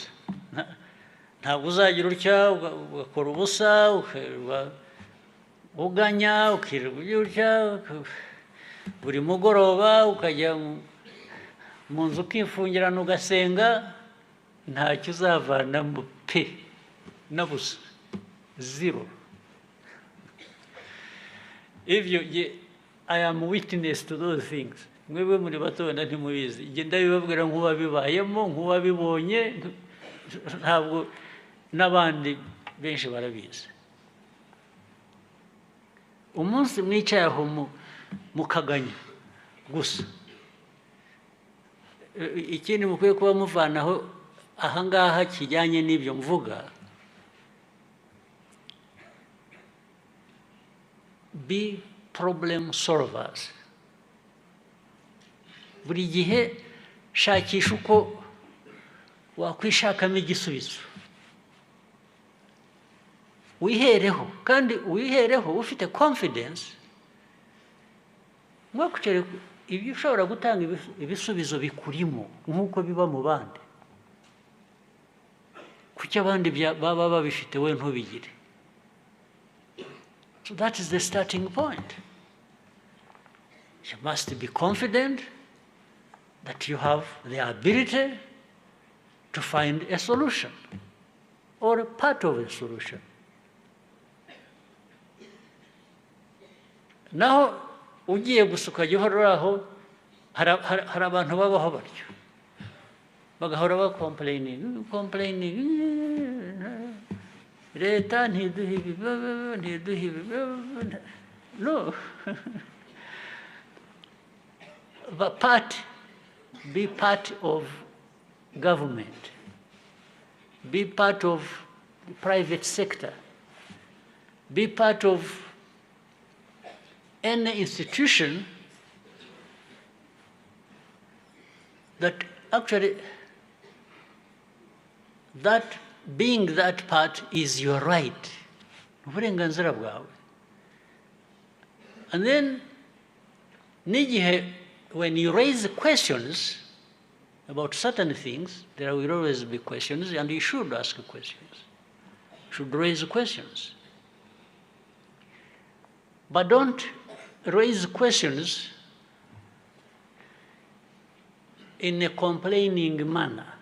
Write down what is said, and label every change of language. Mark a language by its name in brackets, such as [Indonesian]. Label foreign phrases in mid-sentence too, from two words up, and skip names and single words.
[Kinyarwanda] Ntabwo uzagira utya ugakora ubusa, ukirirwa uganya, ukirirwa utya, buri mugoroba ukajya mu nzu ukifungirana ugasenga, ntacyo uzavanamo pe na busa, zero. [English] Ibyo I am witness to those things. [Kinyarwanda] Mwebwe muri bato wenda ntimubizi, igenda bibabwira nk'uwabibayemo, nk'uwabibonye, ntabwo n'abandi benshi barabizi. Umunsi mwicaye aho mukaganya gusa, ikindi mukwiye kuba muvanaho ahangaha kijyanye n'ibyo mvuga, [English] be problem solvers. [Kinyarwanda] Buri gihe shakisha uko wakwishakamo igisubizo, wihereho, kandi wihereho ufite confidence. Mwakucere ibyo ushobora gutanga ibisubizo bikurimo nk'uko biba mu bandi. Kuki abandi baba babifite we ntubigire? [English] So that is the starting point. You must be confident that you have the ability to find a solution or a part of a solution. [Kinyarwanda] Naho ugiye gusa ukajya uhora aho, hari abantu babaho batyo, bagahora bakomplaining, leta ntiduhe ibi, ntiduhe ibi. [English] No. Be part of government. Be part of the private sector. Be part of any institution that actually that being that part is your right. [Kinyarwanda] Uburenganzira bwawe. [English] And then, when you raise questions about certain things, there will always be questions, and you should ask questions. You should raise questions. But don't raise questions in a complaining manner.